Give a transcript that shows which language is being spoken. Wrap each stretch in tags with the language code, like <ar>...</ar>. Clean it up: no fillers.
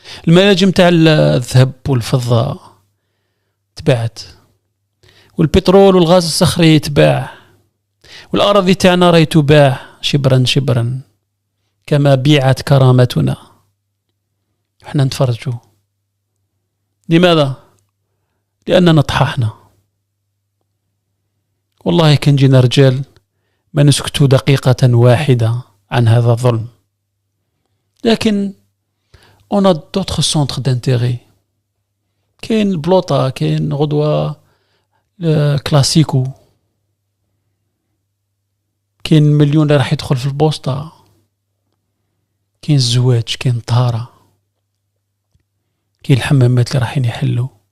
<ar>المناجم تاع الذهب والفضة تباعت، والبترول والغاز الصخري تباع، والأراضي تاعنا راهي تباع شبرا شبرا كما بيعت كرامتنا. احنا نتفرجوا. لماذا؟ لأننا طححنا. والله كان جينا رجال ما نسكتوا دقيقة واحدة عن هذا الظلم. لكن</ar> <fr>on a d'autres centres d'intérêt.</fr> <ar>كاين البلوطة، كاين غدوة كلاسيكو، كاين مليون اللي راح يدخل في البوسطة، كاين الزواج، كاين الطهارة، كاين الحمامات اللي راح يحلوا.</ar>